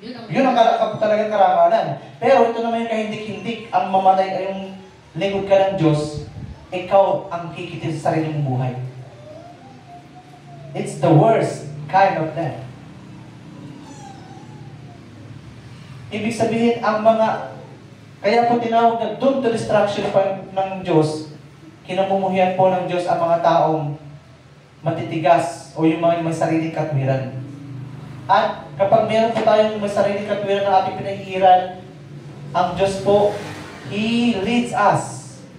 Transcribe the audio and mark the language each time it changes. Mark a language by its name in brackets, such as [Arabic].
[Filipino] Yun ang talagang karangalan. Pero ito naman yung kahindik-hindik, ang mamatay ay yung lingkod ka ng Diyos, ikaw ang kikitin sa sarili mong buhay. [English] It's the worst kind of death. [Filipino] Ibig sabihin, kaya po tinawag na [English] doomed to destruction [Filipino] ng Diyos, kinamumuhian po ng Diyos ang mga taong matitigas o yung mga may sariling katwiran. At kapag meron po tayong may sariling katwiran na ating pinahihiran, ang Diyos po, [English] He leads us.